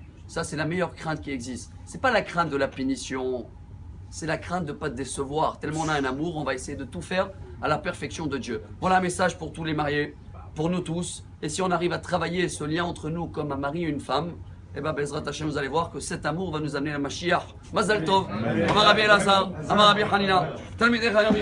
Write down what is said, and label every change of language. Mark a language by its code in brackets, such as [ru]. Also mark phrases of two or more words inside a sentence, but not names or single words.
[fr] Ça, c'est la meilleure crainte qui existe. C'est pas la crainte de la punition, c'est la crainte de ne pas te décevoir. Tellement on a un amour, on va essayer de tout faire à la perfection de Dieu. Voilà un message pour tous les mariés, pour nous tous. Et si on arrive à travailler ce lien entre nous comme un mari et une femme, eh bien, [he] בעזרת השם, [fr] vous allez voir que cet amour va nous amener à la Mashiach. [he] מזל טוב, אמר רבי אלעזר, אמר רבי חנינא, תלמידי חכמים.